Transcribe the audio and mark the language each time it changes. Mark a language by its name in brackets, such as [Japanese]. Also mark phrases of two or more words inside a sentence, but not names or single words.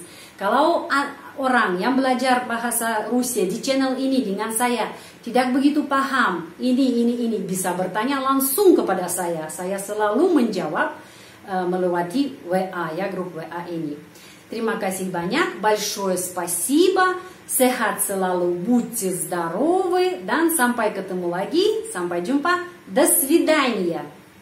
[Indonesian] Kalau orang yang belajar bahasa Rusia di channel ini dengan saya tidak begitu paham ini bisa bertanya langsung kepada saya. Saya selalu menjawab melewati WA ya, grup WA ini. Terima kasih banyak. [Russian] Большое спасибо. [Indonesian] Sehat selalu, [Russian] будьте здоровы, [Indonesian] dan sampai ketemu lagi, sampai jumpa, [Russian] до свидания.